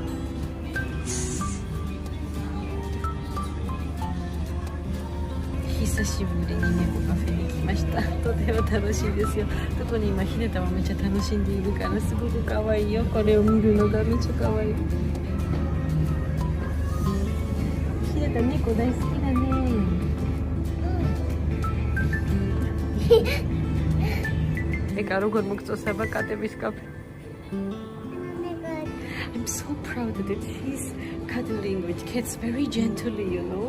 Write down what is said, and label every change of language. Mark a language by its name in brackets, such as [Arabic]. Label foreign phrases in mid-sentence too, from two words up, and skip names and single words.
[Japanese] 久久しぶりに猫カフェに来ました。とても楽しいですよ。特に今ひなたはめっちゃ楽しんでいるからすごく可愛いよ。これを見るのがめっちゃ可愛い。ひなた猫大好きだね。 [Georgian] ეკა როგორ მოგწოსება კატების კაფე? [English] I'm so proud that he's cuddling with cats very gently, you know.